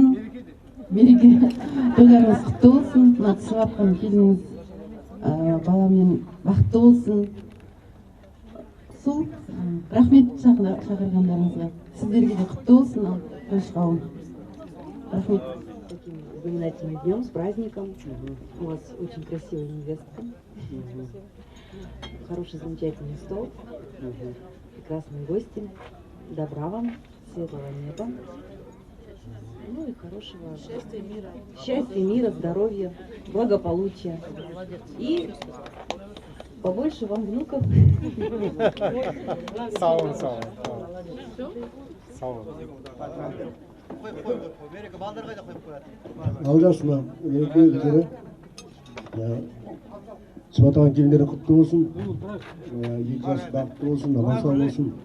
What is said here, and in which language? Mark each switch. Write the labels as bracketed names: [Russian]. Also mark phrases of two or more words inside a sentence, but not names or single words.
[Kazakh] Мереке, тойларыңыз құтты болсын. Мына түсіп атқан келініңіз баламен бақытты болсын. Сол, рахмет шақырғандарыңызға. Сіздерге де құтты болсын, ал қойшықауын. Рахмет. [Russian] Знаменательным днем, с праздником. У вас очень красивая невестка. Хороший, замечательный стол. Прекрасные гости. Добра вам, светлого неба. Ну и хорошего счастья, мира, здоровья, благополучия. И побольше вам внуков. [Kazakh] Сау. Алдасына, мереке Гүлзира. Түсіп атқан келіндері құтты болсын. Екі жас бақытты болсын, аман сау болсын.